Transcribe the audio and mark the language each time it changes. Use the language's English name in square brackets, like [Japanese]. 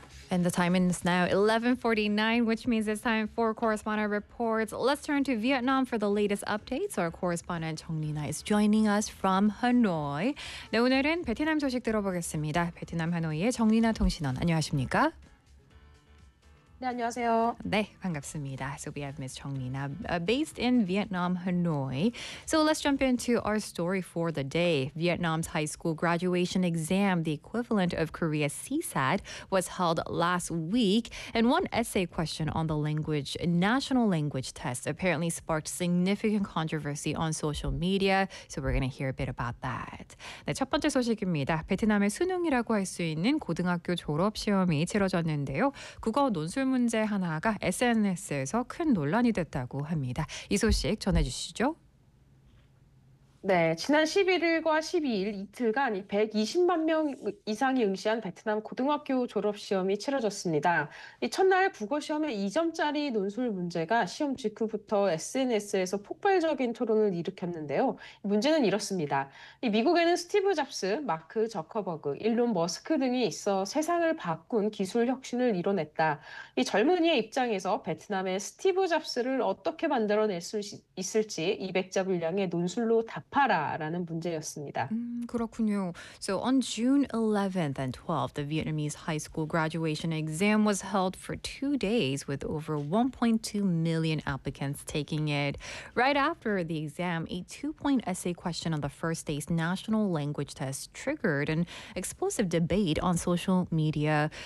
[English] And the time is now 11:49, which means it's time for Correspondent Reports. Let's turn to Vietnam for the latest updates. Our correspondent Chung Nina is joining us from Hanoi. [Korean] 네, 오늘은 베트남 소식 들어보겠습니다. 베트남 하노이의 정 니나 통신원, 안녕하십니까? 네, 안녕하세요. [English] 네, 반갑습니다. So we have Ms. Chung Nina, based in Vietnam, Hanoi. So let's jump into our story for the day. Vietnam's high school graduation exam, the equivalent of Korea's CSAT, was held last week. And one essay question on the language, national language test, apparently sparked significant controversy on social media. So we're going to hear a bit about that. [Korean] 네, 첫 번째 소식입니다. 베트남의 수능이라고 할 수 있는 고등학교 졸업시험이 치러졌는데요. 국어 논술 문제 하나가 SNS에서 큰 논란이 됐다고 합니다. 이 소식 전해주시죠. 네, 지난 11일과 12일 이틀간 120만 명 이상이 응시한 베트남 고등학교 졸업시험이 치러졌습니다. 이 첫날 국어시험의 2점짜리 논술 문제가 시험 직후부터 SNS에서 폭발적인 토론을 일으켰는데요. 문제는 이렇습니다. 미국에는 스티브 잡스, 마크 저커버그, 일론 머스크 등이 있어 세상을 바꾼 기술 혁신을 이뤄냈다. 이 젊은이의 입장에서 베트남의 스티브 잡스를 어떻게 만들어낼 수 있을지 200자 분량의 논술로 답하라라는 문제였습니다. 그렇군요. [English] So on June 11th and 12th, the Vietnamese high school graduation exam was held for 2 days with over 1.2 million applicants taking it. Right after the exam, a 2-point essay question on the first day's national language test triggered an explosive debate on social media.